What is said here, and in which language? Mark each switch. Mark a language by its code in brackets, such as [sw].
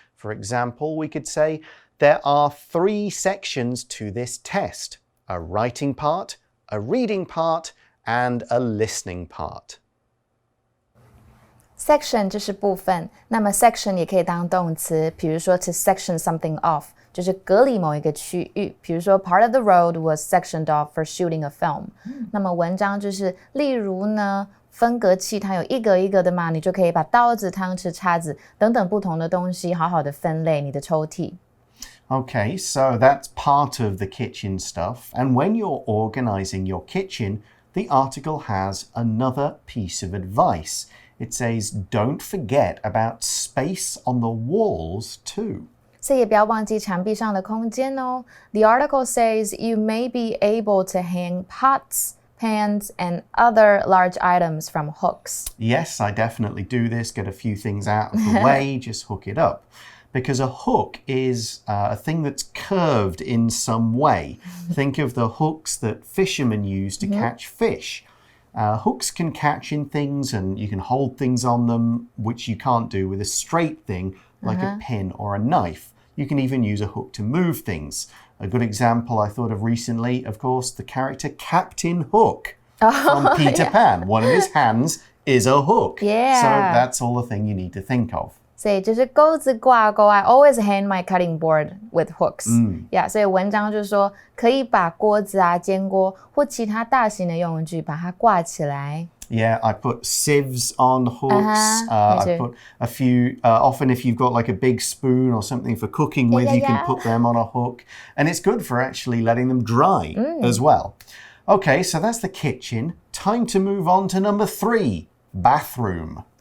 [en] For example, we could say there are 3 sections to this test: a writing part, a reading part, and a listening part. [zh] Section 就是部分，那么 section 也可以当动词，比如说 [en] to section something off [zh] 就是隔离某一个区域，比如说 [en] part of the road was sectioned off for shooting a film。 [zh] 那么文章就是例如呢，分隔器它有一格一格的嘛，你就可以把刀子、汤匙、叉子等等不同的东西好好的分类你的抽屉。 [en] Okay, so that's part of the kitchen stuff. And when you're organizing your kitchen, the article has another piece of advice. It says, don't forget about space on the walls too. [zh] 所以也不要忘记墙壁上的空间哦。 [en] The article says you may be able to hang pots, pans, and other large items from hooks. Yes, I definitely do this. Get a few things out of the way, just hook it up. Because a hook is a thing that's curved in some way. Think of the hooks that fishermen use to catch fish. Hooks can catch in things and you can hold things on them, which you can't do with a straight thing like a pin or a knife. You can even use a hook to move things. A good example I thought of recently, of course, the character Captain Hook from Peter Pan. One of his hands is a hook. Yeah. So that's all the thing you need to think of. [zh] 所以就是钩子挂钩 [en] I always hang my cutting board with hooks. [zh] Yeah, 所以文章就是说可以把锅子啊、煎锅或其他大型的用具把它挂起来。 [en] Yeah, I put sieves on hooks. I put a few, often if you've got like a big spoon or something for cooking with, you can put them on a hook. And it's good for actually letting them dry as well. Okay, so that's the kitchen. Time to move on to number 3, bathroom.